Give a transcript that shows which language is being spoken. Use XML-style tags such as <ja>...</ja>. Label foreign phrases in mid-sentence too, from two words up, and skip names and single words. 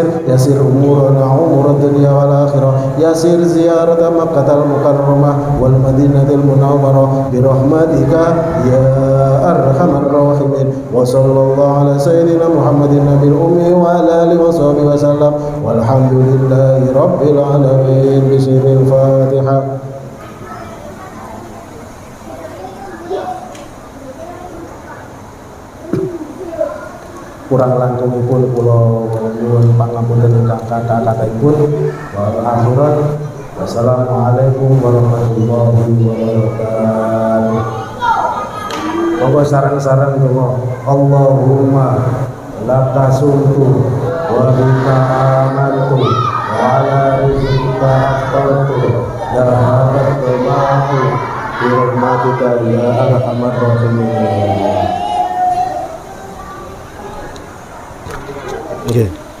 <ar>يسير أمورنا أمور الدنيا والآخرة. يسير زيارة مكة المكرمة والمدينة المنورة برحمتك يا أرحم الراحمين. وصلى الله على سيدنا محمد النبي الأمي وعلى آله وصحبه وسلم والحمد لله رب العالمين. بسم الفاتحة.</ar> <jv>Kurang langkungipun kula nyuwun pangapunten ingkang kathah-kathahipun.</jv> <ar>والآخرة. والسلام عليكم ورحمة الله وبركاته.</ar> <jv>Monggo sareng-sareng donga.</jv> <ar>اللهم لك صمت وبك آمنت وعلى رزقك أقبلت ذهبت ماهو برحمتك يا أرحم الراحمين. Okay.</ar>